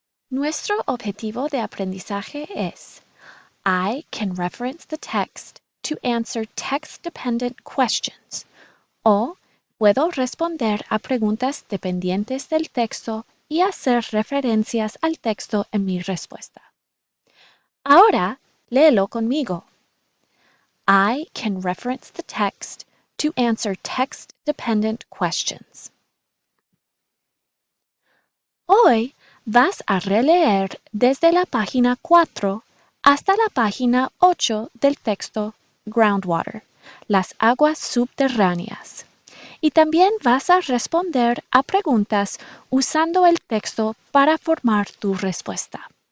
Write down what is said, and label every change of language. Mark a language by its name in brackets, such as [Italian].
[Spanish] Nuestro objetivo de aprendizaje es [English] I can reference the text to answer text-dependent questions [Spanish] o puedo responder a preguntas dependientes del texto y hacer referencias al texto en mi respuesta. Ahora, léelo conmigo. [English] I can reference the text to answer text-dependent questions. [Spanish] Hoy vas a releer desde la página 4 hasta la página 8 del texto Groundwater, las aguas subterráneas. Y también vas a responder a preguntas usando el texto para formar tu respuesta.